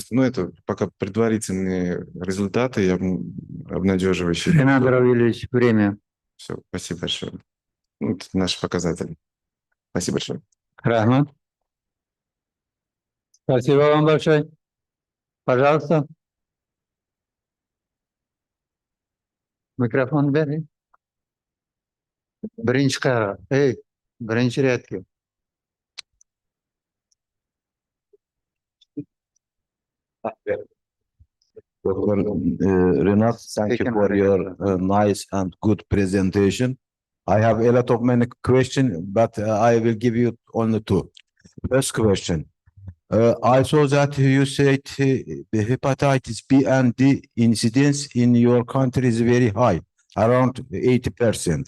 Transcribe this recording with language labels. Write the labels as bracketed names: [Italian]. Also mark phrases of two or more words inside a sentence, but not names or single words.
[Russian] Ну, это пока предварительные результаты и обнадеживающие. Ренат Равильевич, время. Все, спасибо большое. Вот наши показатели. Спасибо большое. Рахмат. Спасибо вам большое. Пожалуйста. [Turkish] Mikrofon verin. Birinci karar. Birinci redki. [English] Renat, thank you for your nice and good presentation. I have a lot of many questions, but I will give you only two. First question. I saw that you said the hepatitis B and D incidence in your country is very high, around 80%.